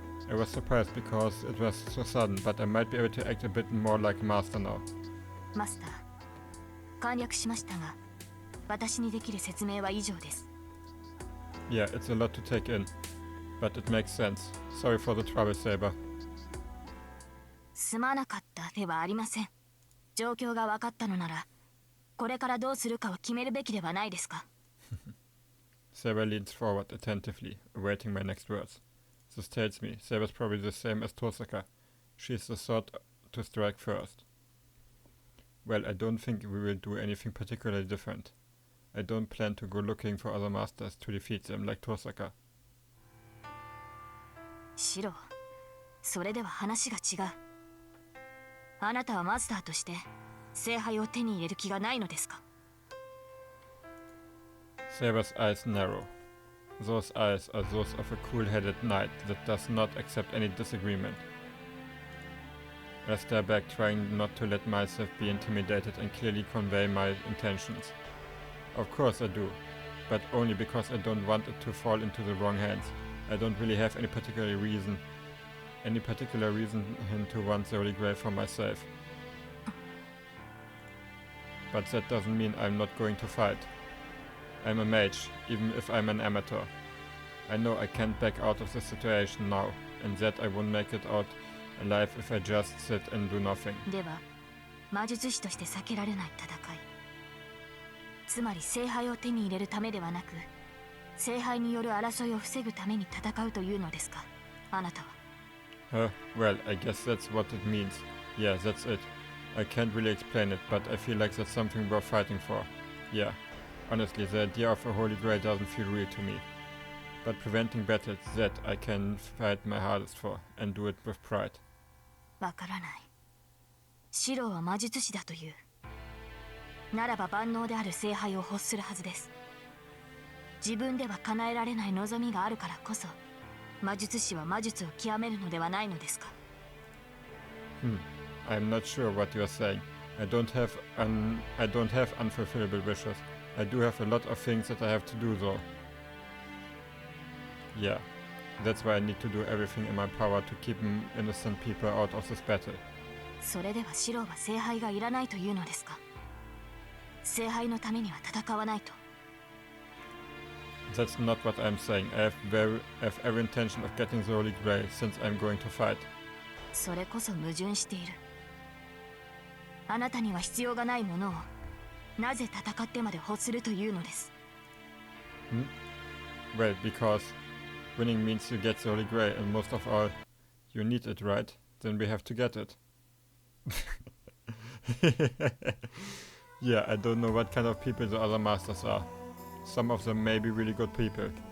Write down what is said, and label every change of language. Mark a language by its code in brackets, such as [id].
[en] I was surprised because it was so sudden, but I might be able to act a bit more like a master now. [ja] マスター、簡略しましたが、私にできる説明は以上です。 [en] Yeah, it's a lot to take in, but it makes sense. Sorry for the trouble, Saber. [ja] すまなかったではありません。状況が分かったのなら、これからどうするかを決めるべきではないですか。 [en] Saber leans forward attentively, awaiting my next words. This tells me Saber's probably the same as Tosaka. She's the sort to strike first. Well, I don't think we will do anything particularly different. I don't plan to go looking for other masters to defeat them like Tosaka. [ja] シロ、それでは話が違う。あなたはマスターとして聖杯を手に入れる気がないのですか。 [en] Saber's eyes narrow. Those eyes are those of a cool-headed knight that does not accept any disagreement. I stare back, trying not to let myself be intimidated and clearly convey my intentions. Of course I do, but only because I don't want it to fall into the wrong hands. I don't really have any particular reason to want the Holy Grail for myself. But that doesn't mean I'm not going to fight. I'm a mage, even if I'm an amateur. I know I can't back out of the situation now, and that I won't make it out alive if I just sit and do nothing. [ja] では、魔術師として避けられない戦い。つまり聖杯を手に入れるためではなく、聖杯による争いを防ぐために戦うというのですか、あなたは。 [en] Well, I guess that's what it means. Yeah, that's it. I can't really explain it, but I feel like that's something worth fighting for. Yeah, honestly, the idea of a Holy Grail doesn't feel real to me. But preventing battles, that I can fight my hardest for, and do it with pride. [ja] わからない。シロは魔術師だという。ならば万能である聖杯を欲するはずです。自分では叶えられない望みがあるからこそ、魔術師は魔術を極めるのではないのですか。 [en] I'm not sure what you're saying. I don't have unfulfillable wishes. I do have a lot of things that I have to do though. Yeah, that's why I need to do everything in my power to keep innocent people out of this battle. [ja] それではシロは聖杯がいらないというのですか。聖杯のためには戦わないと。 [en] That's not what I'm saying. I have every intention of getting the Holy Grail since I'm going to fight. [ja] それこそ矛盾している。あなたには必要がないものをなぜ戦ってまで欲するというのです。 [en] Well, because winning means you get the Holy Grail, and most of all, you need it, right? Then we have to get it. Yeah, I don't know what kind of people the other masters are. Some of them may be really good people.